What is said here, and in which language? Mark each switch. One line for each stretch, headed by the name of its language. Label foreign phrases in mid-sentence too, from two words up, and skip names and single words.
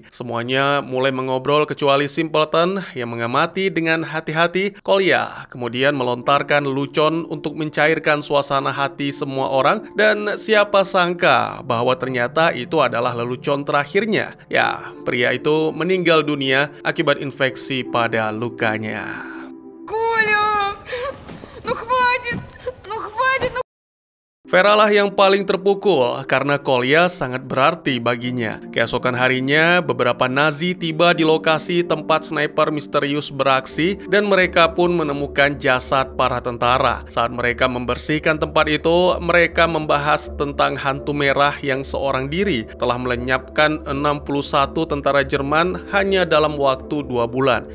Indonesian: Semuanya mulai mengobrol kecuali simpleton yang mengamati dengan hati-hati. Kolya kemudian melontarkan lelucon untuk mencairkan suasana hati semua orang, dan siapa sangka bahwa ternyata itu adalah lelucon terakhirnya. Ya, pria itu meninggal dunia akibat infeksi pada lukanya.
Russian: Коля! Ну хватит! Ну хватит!
Indonesian: Vera lah yang paling terpukul karena Kolya sangat berarti baginya. Keesokan harinya, beberapa Nazi tiba di lokasi tempat sniper misterius beraksi dan mereka pun menemukan jasad para tentara. Saat mereka membersihkan tempat itu, mereka membahas tentang hantu merah yang seorang diri telah melenyapkan 61 tentara Jerman hanya dalam waktu 2 bulan.